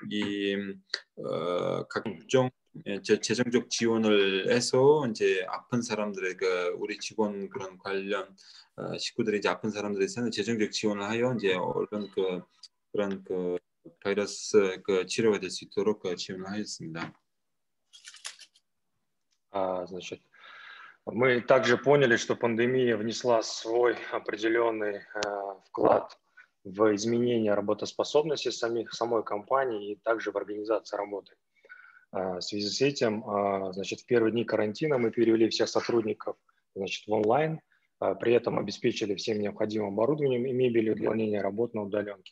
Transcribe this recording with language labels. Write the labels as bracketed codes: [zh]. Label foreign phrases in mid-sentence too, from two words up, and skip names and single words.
[ko] 각종 재정적 지원을 해서 이제 아픈 사람들의 우리 직원 그런 관련 식구들이 이제 아픈 사람들에서는 재정적 지원을 하여 이제 그런 바이러스 치료가 될 수 있도록 지원을 하였습니다. [ru] Значит, мы также поняли, что пандемия внесла свой определенный вклад в изменение работоспособности самой компании и также в организации работы. В связи с этим, значит, в первые дни карантина мы перевели всех сотрудников, значит, в онлайн, при этом обеспечили всем необходимым оборудованием и мебелью для выполнения работ на удаленке.